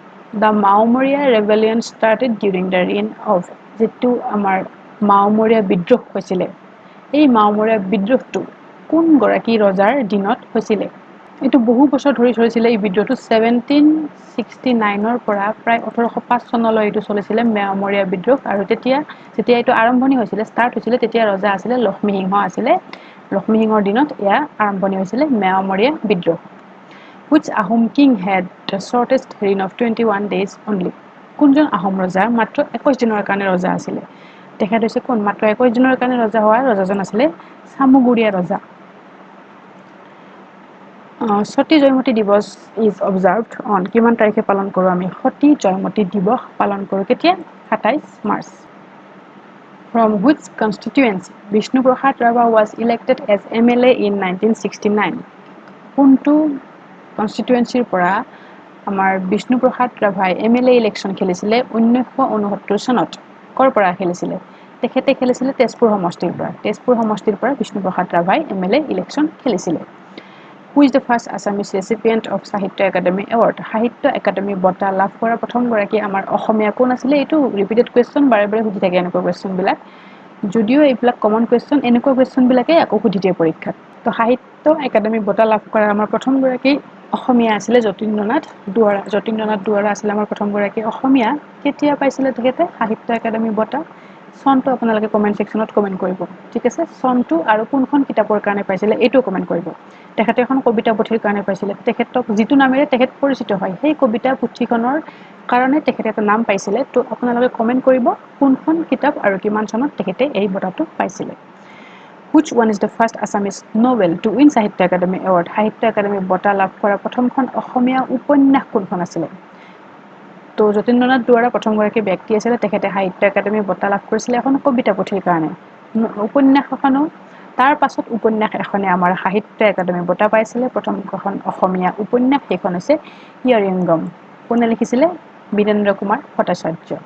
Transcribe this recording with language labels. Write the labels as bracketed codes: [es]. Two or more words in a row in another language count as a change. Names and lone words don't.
[en] the Moamoria rebellion started during the reign of [as] যিটো আমাৰ মাওমৰীয়া বিদ্ৰোহ হৈছিলে এই মাওমৰীয়া বিদ্ৰোহটো কোনগৰাকী ৰজাৰ দিনত হৈছিলে এইটো বহু বছৰ ধৰি চলিছিলে এই বিদ্ৰোহটো 1769 পৰা প্ৰায় 1805 চনলৈ এইটো চলিছিলে মাওমৰীয়া বিদ্ৰোহ আৰু যেতিয়া এইটো আৰম্ভণি হৈছিলে ষ্টাৰ্ট হৈছিলে তেতিয়া ৰজা আছিলে লক্ষ্মীসিংহ আছিলে লক্ষ্মীসিংহৰ দিনত এয়া আৰম্ভণি হৈছিলে মাওমৰীয়া বিদ্ৰোহ [en] which Ahom king had the shortest reign of 21 days only [as] কোনজন আহোম ৰজাৰ মাত্ৰ 21 দিনৰ কাৰণে ৰজা আছিলে তেখেত হৈছে কোন মাত্ৰ 21 দিনৰ কাৰণে ৰজা হোৱা ৰজাজন আছিলে চামুগুৰিয়া ৰজা সতী জয়মতী দিৱস [en] is observed on [as] কিমান তাৰিখে পালন কৰোঁ আমি সতী জয়মতী দিৱস পালন কৰোঁ কেতিয়া 27 মাৰ্চ [en] from which constituency Vishnu Prasad Rava was elected as MLA in 1969 [as] কোনটো কনষ্টিটুৱেন্সিৰ পৰা আমাৰ বিষ্ণু প্ৰসাদ ৰাভাই MLA ইলেকশ্যন খেলিছিলে 1969 চনত কৰ পৰা খেলিছিলে তেখেতে খেলিছিলে তেজপুৰ সমষ্টিৰ পৰা বিষ্ণু প্ৰসাদ ৰাভাই MLA ইলেকশ্যন খেলিছিলে [en] Who is the first Assamese recipient of Sahitya Academy Award? [as] সাহিত্য একাডেমী বঁটা লাভ কৰা প্ৰথম গৰাকী আমাৰ অসমীয়া কোন আছিলে এইটো [en] repeated question [as] বাৰে বাৰে সুধি থাকে এনেকুৱা কোৱেশ্চন বিলাক যদিও এইবিলাক [en] common question [as] এনেকুৱা কোৱেশ্চন বিলাকে আকৌ সুধি দিয়ে পৰীক্ষাত তো সাহিত্য একাডেমী বঁটা লাভ কৰা আমাৰ প্ৰথম গৰাকী অসমীয়া আছিলে যতীন্দ্ৰনাথ দুৱৰা আছিলে আমাৰ প্ৰথম গৰাকী অসমীয়া কেতিয়া পাইছিলে তেখেতে সাহিত্য একাডেমী বঁটা চনটো আপোনালোকে কমেন্ট সেকশনত কমেন্ট কৰিব ঠিক আছে চনটো আৰু কোনখন কিতাপৰ কাৰণে পাইছিলে এইটো কমেন্ট কৰিব তেখেতে এখন কবিতা পুথিৰ কাৰণে পাইছিলে তেখেতক যিটো নামেৰে তেখেত পৰিচিত হয় সেই কবিতা পুথিখনৰ কাৰণে তেখেতে এটা নাম পাইছিলে তো আপোনালোকে কমেন্ট কৰিব কোনখন কিতাপ আৰু কিমান চনত তেখেতে এই বঁটাটো পাইছিলে [en] Which one is the first Assamese novel to win Sahitya Academy Award? [as] Sahitya Academy বঁটা লাভ কৰা প্ৰথমখন অসমীয়া উপন্যাস কোনখন আছিলে তো যতীন্দ্ৰনাথ দুৱৰা প্ৰথম গৰাকী ব্যক্তি আছিলে তেখেতে সাহিত্য একাডেমী বঁটা লাভ কৰিছিলে এখন কবিতা পুথিৰ কাৰণে উপন্যাস এখনো তাৰ পাছত উপন্যাস এখনে আমাৰ সাহিত্য একাডেমী বঁটা পাইছিলে প্ৰথমখন অসমীয়া উপন্যাস সেইখন হৈছে হিয়াৰিংগম কোনে লিখিছিলে বীৰেন্দ্ৰ কুমাৰ ভট্টাচাৰ্য